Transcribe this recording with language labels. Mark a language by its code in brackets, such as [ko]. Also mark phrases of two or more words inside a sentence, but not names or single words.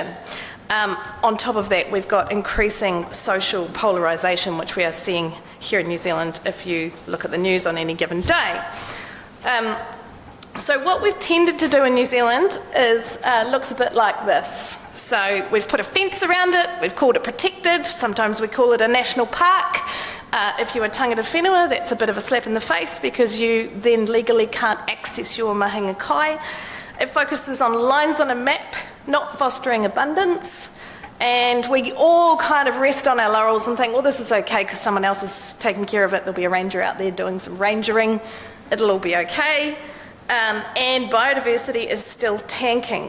[en] On top of that, we've got increasing social polarisation, which we are seeing here in New Zealand if you look at the news on any given day. So what we've tended to do in New Zealand is looks a bit like this. So we've put a fence around it, we've called it protected, sometimes we call it a national park. If you're a [mi] tangata whenua, [en] that's a bit of a slap in the face because you then legally can't access your [mi] mahinga kai. [en] It focuses on lines on a map, not fostering abundance, and we all kind of rest on our laurels and think, well, this is okay because someone else is taking care of it. There'll be a ranger out there doing some rangering. It'll all be okay. And biodiversity is still tanking.